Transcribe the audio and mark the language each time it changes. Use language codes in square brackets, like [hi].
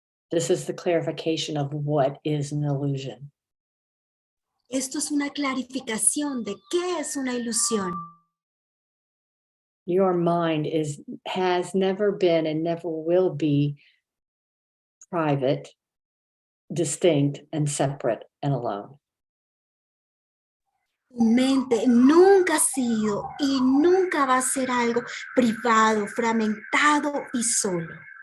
[en] This is the clarification of what is an illusion. [es] Esto es una clarificación de qué es una ilusión. [en] Your mind has never been and never will be private, distinct, and separate and alone. [es] Tu mente nunca ha sido y nunca va a ser algo privado, fragmentado y solo.